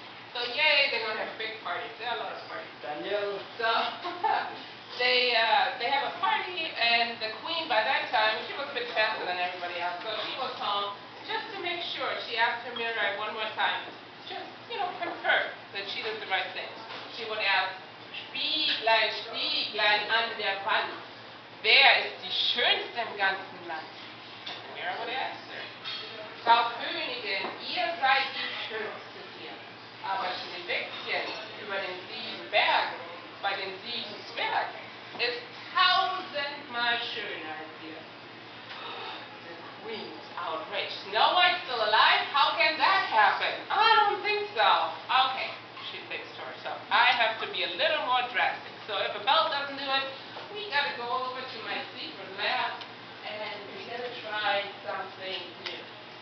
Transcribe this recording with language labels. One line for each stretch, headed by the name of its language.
English: So yay, they're going to have a big party. There are a lot of parties. Daniel. So they have a party, and the queen by that time, she was a bit faster than everybody else, so she was home just to make sure. She asked her mirror one more time, just, confirm that she did the right thing. She would ask,
German: Spieglein, Spieglein an der Wand, wer ist die Schönste im ganzen Land?
English: And the mirror would answer,
German: Frau Königin, ihr seid die Schönste hier. Aber Schneewittchen über den 7 Bergen, bei den 7 Zwergen, ist 1000-mal schöner als hier.
English: The queen was outraged. Snow White's still alive? How can that happen? I don't think so. Okay, she thinks to herself, I have to be a little more drastic. So if a belt doesn't do it, we gotta go over to my secret lab and we gotta try something new.